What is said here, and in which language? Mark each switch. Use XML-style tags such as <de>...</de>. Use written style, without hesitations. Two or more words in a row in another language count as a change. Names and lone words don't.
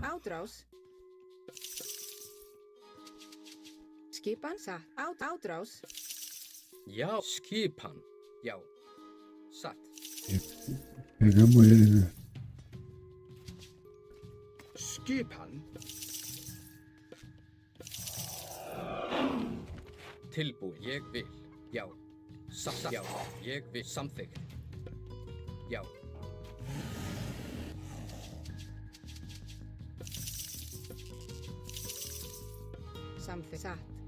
<is>Átrás. Skipan. Satt. Átrás. Já, skipan. Já. Satt.</is> <pt>Pegamos ele, né?</pt> <is>Skipan. Tilbúinn. Ég vil. Já. Satt. Já. Ég vil. Samþykkt. Já. Samþykkt. Satt.</is>